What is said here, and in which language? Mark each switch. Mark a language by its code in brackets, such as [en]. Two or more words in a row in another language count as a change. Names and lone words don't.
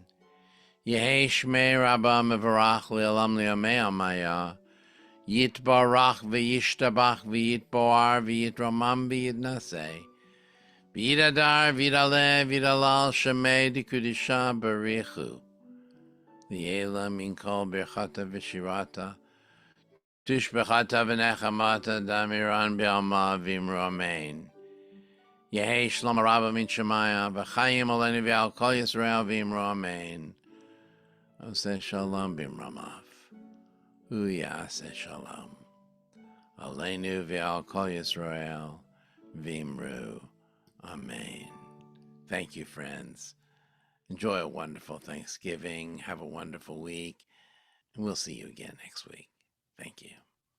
[arc] יהא שמיה רבא מברך לעלם ולעלמי עלמיא, יתברך וישתבח ויתפאר ויתרומם ויתנשא, ויתהדר ויתעלה ויתהלל שמיה דקודשא בריך הוא, ולעלא מן כל ברכתא ושירתא, תושבחתא ונחמתא דאמירן בעלמא ואמרו אמן. יהא שלמא רבא מן שמיא, וחיים עלינו ועל כל ישראל ואמרו אמן. [he] עושה שלום במרומיו, ויעשה שלום. עלינו ועל כל ישראל ואמרו אמן. [en] Thank you, friends. Enjoy a wonderful Thanksgiving. Have a wonderful week. And we'll see you again next week. Thank you.